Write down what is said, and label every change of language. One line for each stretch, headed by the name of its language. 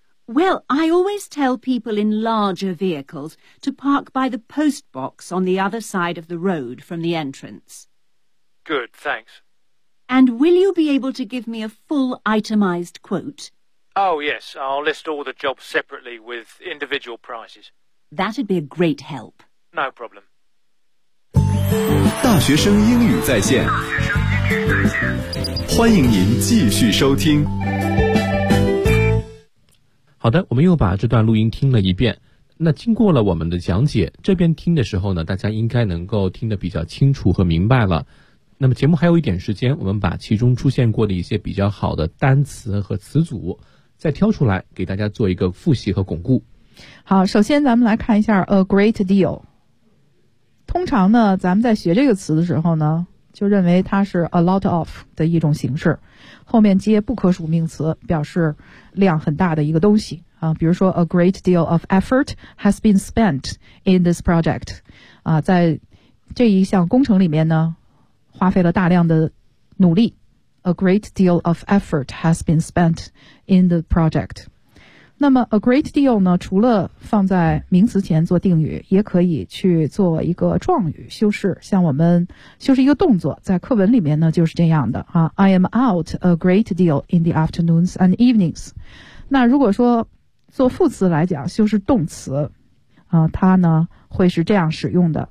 English: Well, I always tell people in larger vehicles to park by the post box on the other side of the road from the entrance. Good, thanks. And will you be able to give me a full itemized quote? Oh, yes. I'll list all the jobs separately with individual prices. That'd be a great help. No problem.
Chinese: 大学生英语在线，欢迎您继续收听。好的，我们又把这段录音听了一遍。那经过了我们的讲解，这边听的时候呢，大家应该能够听得比较清楚和明白了。那么节目还有一点时间，我们把其中出现过的一些比较好的单词和词组再挑出来给大家做一个复习和巩固。好，首先咱们来看一下 a great deal。通常呢，咱们在学这个词的时候呢，就认为它是 a lot of 的一种形式，后面接不可数名词，表示量很大的一个东西啊。比如说
English: a great deal of effort has been spent in this project
Chinese: 啊，在这一项工程里面呢，花费了大量的努力。
English: A great deal of effort has been spent in the project。
Chinese: 那么 a great deal 呢，除了放在名词前做定语，也可以去做一个状语修饰，像我们修饰一个动作，在课文里面呢就是这样的啊。
English: I am out a great deal in the afternoons and evenings。
Chinese: 那如果说做副词来讲，修饰动词啊，它呢会是这样使用的。